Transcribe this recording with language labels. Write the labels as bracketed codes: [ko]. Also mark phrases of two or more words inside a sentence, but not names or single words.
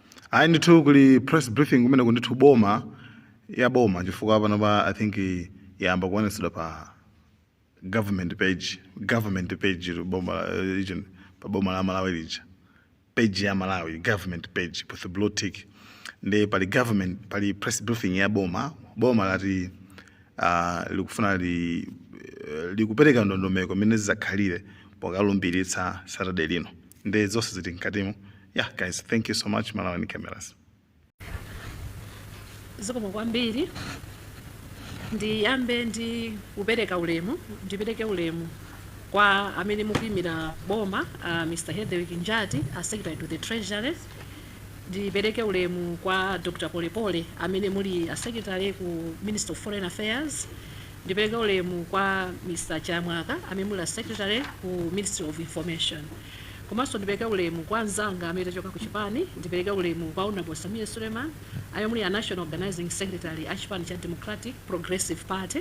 [en] I need to press briefing [ny] kumene kundithi Boma ya Boma chifukwa pano pa [en] I think [ny] yamba kuonetsedwa pa government page Boma region pa Boma la Malawi lija page ya [en] Malawi government page with the blue tick [ny] ndi pali government pali [en] press briefing [ny] ya Boma lati likufuna likupereka ndondomeko imene zizakhalire pokalumbilitsa Saturday lino ndi zonse zili mkatimo. [en] Yeah, guys, thank you so much. Malawi cameras. [ny] Zikomo kwambiri. Ndiyambe ndi kupereka ulemu, ndipeleke ulemu kwa amene mukuyimira Boma, Mr. [en] Hedwig Njati, Secretary to the Treasury. [ny] Ndipeleke ulemu kwa Dr. Polepole amene muli Secretary ku Minister of Foreign Affairs. Ndipeleke ulemu kwa Mr. Chamwaka amene muli Secretary ku Ministry of Information. Komaso ndipeleke ulemu kwa nzanga amene tachoka ku chipani, ndipeleke ulemu kwa Honorable Samia Suleiman ayo muli a [en] National Organizing Secretary [ny] a chipani cha Democratic Progressive Party.